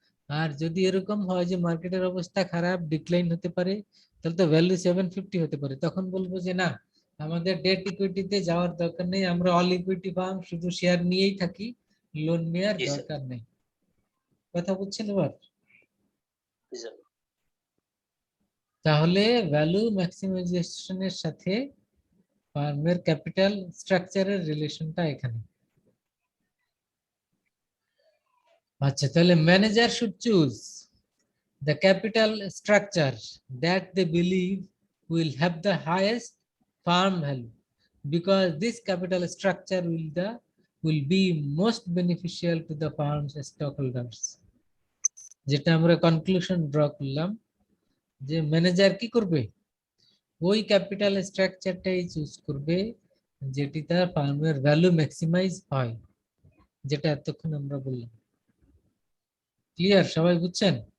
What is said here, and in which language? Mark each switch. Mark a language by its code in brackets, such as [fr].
[bn] আর যদি এরকম হয় যে মার্কেটের অবস্থা খারাপ, ডিক্লাইন হতে পারে, তাহলে তো ভ্যালু 750 হতে পারে, তখন বলবো যে না, আমাদের ডেট ইকুইটিতে যাওয়ার দরকার নেই, আমরা অল ইকুইটি ফার্ম শুধু শেয়ার নিয়েই থাকি, লোন নেওয়ার জি স্যার। দরকার নেই। কথা বুঝছেন এবার? জি স্যার। তাহলে ভ্যালু ম্যাক্সিমাইজেশনের সাথে ফার্মের ক্যাপিটাল স্ট্রাকচারের রিলেশনটা এখানে। আচ্ছা, তাহলে [en] Manager should choose the capital structure that they believe will have the highest farm value, because this capital structure will be most beneficial to the farm's stockholders. [bn] যেটা আমরা কনক্লুশন ড্র করলাম যে ম্যানেজার কি করবে, ওই ক্যাপিটাল স্ট্রাকচারটাই চুজ করবে যেটি তার ফার্মের ভ্যালু ম্যাক্সিমাইজ হয়, যেটা এতক্ষণ আমরা বললাম। ক্লিয়ার? সবাই বুঝছেন?